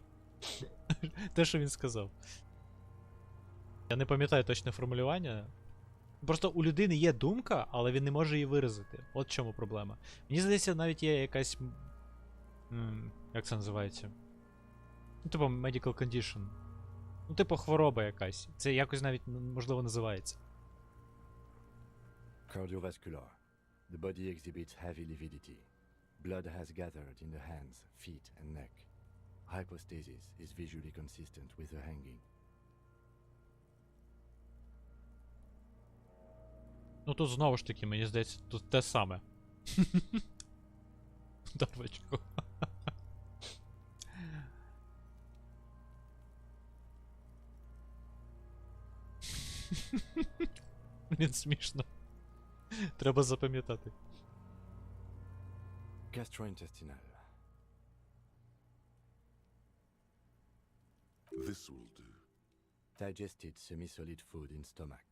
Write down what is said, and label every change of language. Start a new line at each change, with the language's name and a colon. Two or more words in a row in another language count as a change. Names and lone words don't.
Ukrainian: Те, що він сказав. Я не пам'ятаю точне формулювання. Просто у людини є думка, але він не може її виразити. От в чому проблема. Мені здається, навіть є якась. Як це називається? Ну, типу,
English: medical condition.
Ukrainian: Ну, типу, хвороба якась. Це якось навіть, можливо, називається.
English: Cardiovascular. The body exhibits heavy lividity. Blood has gathered in the hands, feet, and neck. Hypostasis is visually consistent with the hanging.
Ukrainian: Ну тут знову ж таки, мені здається, тут те саме. Дарвочку. Блін, смішно. Треба запам'ятати.
English: Gastrointestinal. This will do. Digested semi-solid food in stomach.